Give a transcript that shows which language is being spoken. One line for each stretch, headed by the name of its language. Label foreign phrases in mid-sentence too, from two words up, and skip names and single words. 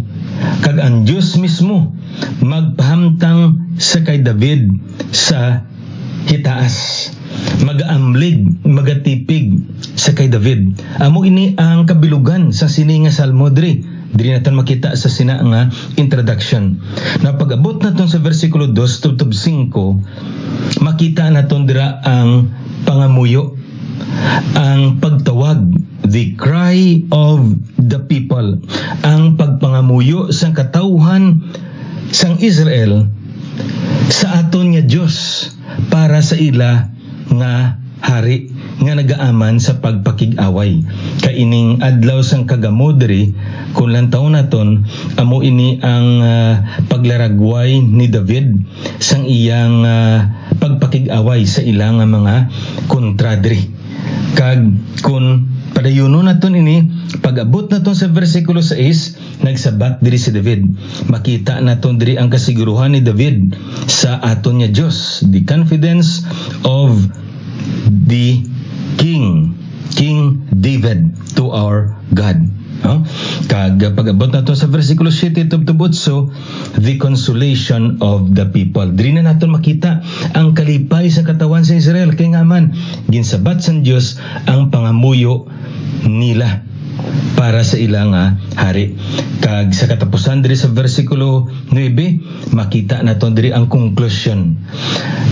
Hiligaynon: Kag ang Dios mismo magpahamtang sa kay David sa hitaas, magaamlig, magatipig sa kay David. Amo ini ang kabilugan sa sininga salmo diri natin makita sa sina nga introduction. Na pag-abot naton sa versikulo 2 tubtob 5, makita naton dira ang pangamuyo, ang pagtawag,
English: the cry of the people,
Hiligaynon: ang pagpangamuyo sang katawhan sang Israel sa aton nga Dios para sa ila nga hari nga nagaaman sa pagpakig-away. Kaining adlaw sang kagamo diri kun lantaw naton amo ini ang paglaragway ni David sang iyang pagpakig-away sa ilang mga kontra diri. Kag kun padayuno naton ini pag-abot naton sa bersikulo 6 nagsabat diri si David. Makita naton diri ang kasiguruhan ni David sa aton nga Dios,
English: the confidence of the King David to our God.
Hiligaynon: Kag pag-abot naton sa bersikulo 7 tubtob 8,
English: the consolation of the people.
Hiligaynon: Diri na naton makita ang kalipay sa katawan sa Israel kay nga man ginsabat sa Dios ang pangamuyo nila para sa ilang hari. Kag sa katapusan diri sa bersikulo 9 makita naton diri ang conclusion.